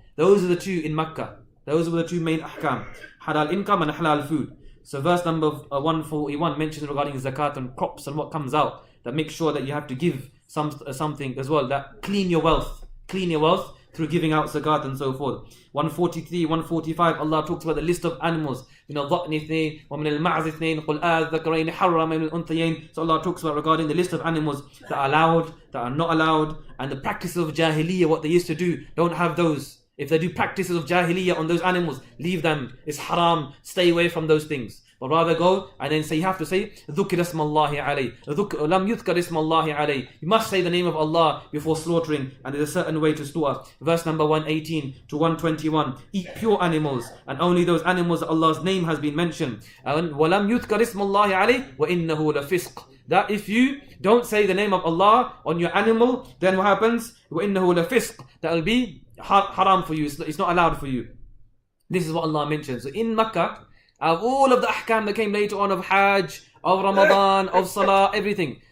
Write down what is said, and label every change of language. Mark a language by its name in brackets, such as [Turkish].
[English] Those are the two in Makkah. Those were the two main ahkam. Halal income and halal food. So verse number 141 mentions regarding zakat and crops and what comes out. That makes sure that you have to give something as well. That clean your wealth through giving out zakat and so forth. 143, 145, Allah talks about the list of animals. [Arabic] من الضأن اثنين ومن المعز اثنين قل الذكرين حرم من الأنثيين. [English] So Allah talks about regarding the list of animals that are allowed, that are not allowed, and the practices of Jahiliyyah, what they used to do. Don't have those. If they do practices of Jahiliyyah on those animals, leave them. It's haram. Stay away from those things. But rather go and then say, you have to say [Arabic] ذُكِرَ اسْمَ اللَّهِ عَلَيْهِ [English] لَمْ يُذْكَرِ اسْمَ اللَّهِ عَلَيْهِ. You must say the name of Allah before slaughtering, and there's a certain way to slaughter. Verse number 118 to 121. Eat pure animals, and only those animals that Allah's name has been mentioned. [Arabic] And وَلَمْ يُذْكَرِ اسْمَ اللَّهِ عَلَيْهِ وَإِنَّهُ لَفِسْقٌ. [English] That if you don't say the name of Allah on your animal, then what happens? [Arabic] وَإِنَّهُ لَفِسْقٌ. [English] That will be haram for you. It's not allowed for you. This is what Allah mentions. So in Makkah, of all of the ahkam that came later on of Hajj, of Ramadan, of Salah, everything.